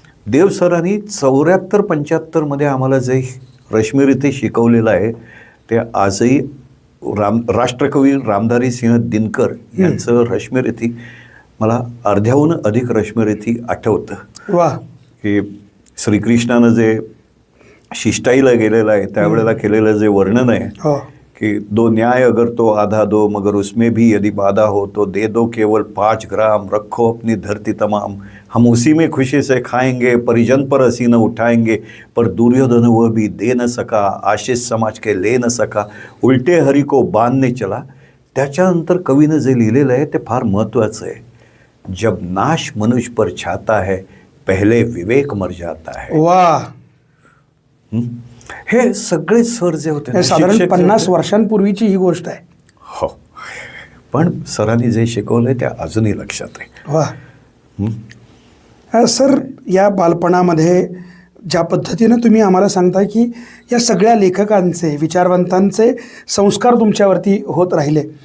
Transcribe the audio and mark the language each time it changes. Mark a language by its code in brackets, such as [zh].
[mr] देव सरांनी 74-75 मध्ये आम्हाला जे रश्मिरथी शिकवलेलं आहे ते आजही राष्ट्रकवी रामधारी सिंह दिनकर यांचं रश्मिरथी मला अर्ध्याहून अधिक रश्मिरथी आठवतं. वा. की श्रीकृष्णानं जे शिष्टाईला गेलेलं आहे त्यावेळेला केलेलं जे वर्णन आहे [hi] कि दो न्याय अगर तो आधा दो मगर उसमें भी यदि बाधा हो तो दे दो केवल 5 ग्राम, रखो अपनी धरती तमाम, हम उसी में खुशी से खाएंगे, परिजन पर हसी न उठाएंगे, पर दुर्योधन वह भी दे न सका, आशीष समाज के ले न सका, उल्टे हरि को बांधने चला. [mr] त्याच्यानंतर कवीनं जे लिहिलेलं आहे ते फार महत्त्वाचं आहे. [hi] जब नाश मनुष्य पर छाता है पहले विवेक मर जाता है. [mr] वा. हे सगळे सर जे होते साधारण 50 वर्षांपूर्वीची ही गोष्ट आहे. हो, पण सरांनी जे शिकवलंय ते अजूनही लक्षात आहे. वा. सर या बालपणामध्ये ज्या पद्धतीनं तुम्ही आम्हाला सांगताय की या सगळ्या लेखकांचे, विचारवंतांचे संस्कार तुमच्यावरती होत राहिले.